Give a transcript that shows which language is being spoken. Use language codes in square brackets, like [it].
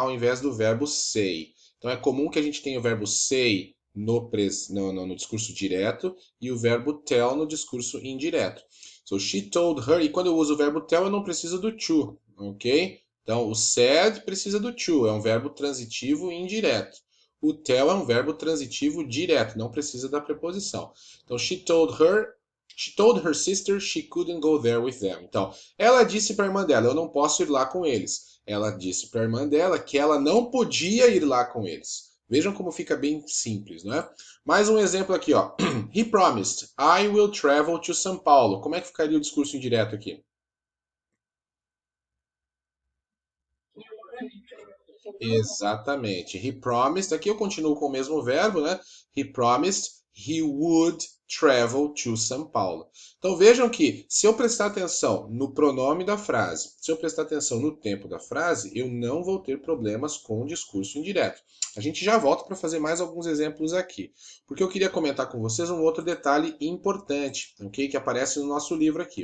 [pt] Ao invés do verbo say. Então, é comum que a gente tenha o verbo say no discurso direto e o verbo tell no discurso indireto. [en] So, she told her, [pt] e quando eu uso o verbo tell, eu não preciso do to, ok? Então, o said precisa do to, é um verbo transitivo e indireto. O tell é um verbo transitivo direto, não precisa da preposição. [en] Então, she told her sister she couldn't go there with them. [pt] Então, ela disse para a irmã dela, eu não posso ir lá com eles. Ela disse para a irmã dela que ela não podia ir lá com eles. Vejam como fica bem simples, não é? Mais um exemplo aqui, ó. [en] He promised, I will travel to São Paulo. [pt] Como é que ficaria o discurso indireto aqui? Exatamente. [en] He promised, [pt] aqui eu continuo com o mesmo verbo, né? [en] He promised he would travel to São Paulo. [pt] Então vejam que se eu prestar atenção no pronome da frase, se eu prestar atenção no tempo da frase, eu não vou ter problemas com o discurso indireto. A gente já volta para fazer mais alguns exemplos aqui, porque eu queria comentar com vocês um outro detalhe importante, ok? Que aparece no nosso livro aqui.